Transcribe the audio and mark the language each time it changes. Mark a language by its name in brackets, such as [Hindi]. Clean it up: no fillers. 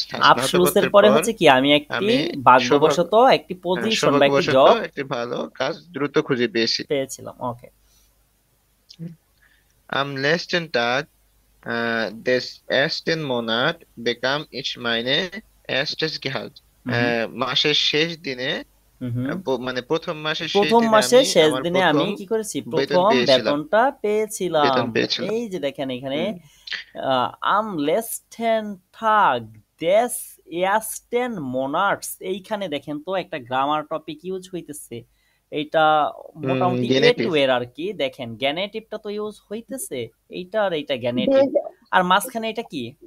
[Bangla] আবসলুসের পরে হচ্ছে কি আমি একটি ভাগ্যবশত একটি পজিশন বা একটি জব, একটি ভালো কাজ দ্রুত খুঁজে পেয়েছিলাম। ওকে, [German] am letzten Tag des ersten Monats bekam ich meine erstes Gehalt, [Bangla] মাসের শেষ দিনে, মানে প্রথম মাসের শেষ দিনে আমি কি করেছি, প্রথম বেতনটা পেয়েছিলাম। এই যে দেখেন এখানে [German] am letzten Tag des ersten Monats, [Bangla] এইখানে দেখেন তো একটা গ্রামার টপিক ইউজ হইতেছে, এইটা মোটামুটি এর আর কি। দেখেন গ্যানেটিভটা তো ইউজ হইতেছে, এইটা আর এইটা গ্যানেটিভ, আর মাঝখানে এটা কি